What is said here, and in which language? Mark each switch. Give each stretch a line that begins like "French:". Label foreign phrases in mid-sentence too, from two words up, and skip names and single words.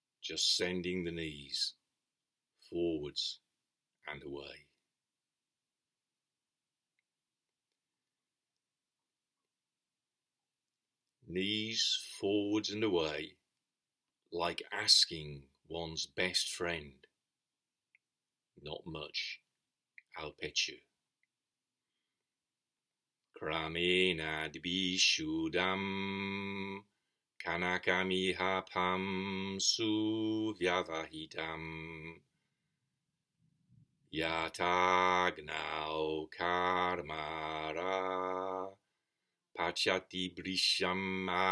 English: just sending the knees forwards and away. Knees forwards and away, like asking one's best friend, not much, alpecchu.
Sanskrit: Krameṇādbhiḥ śuddhaṁ, kanakam pāṁsu-vyavahitaṁ, yathāgnau karmāraḥ, pacati brisham